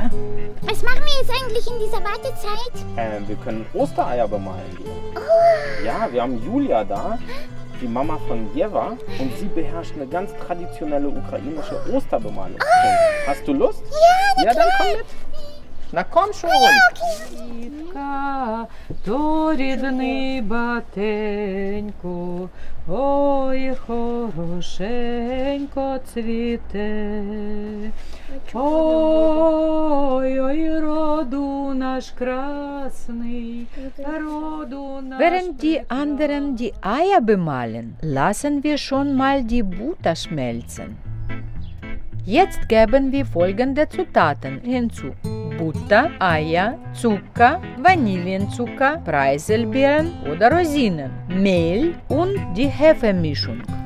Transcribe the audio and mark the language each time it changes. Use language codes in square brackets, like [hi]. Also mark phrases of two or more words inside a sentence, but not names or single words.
[de] Was machen wir jetzt eigentlich in dieser Wartezeit? wir können Ostereier bemalen gehen. Ja, wir haben Julia da, die Mama von Jeva, und sie beherrscht eine ganz traditionelle ukrainische Osterbemalung. Hast du Lust? Ja, dann komm mit. Na komm schon. [uk] Дітка, то рідний батенько, ой, хорошенько цвіте. Ой, ой, роду наш красний, роду наш [de] Während die [uk] прекрасний. [de] anderen die Eier bemalen, lassen wir schon mal die Butter schmelzen. Jetzt geben wir folgende Zutaten hinzu: Butter, Eier, Zucker, Vanillenzucker, Preiselbeeren oder Rosinen, Mehl und die Hefemischung.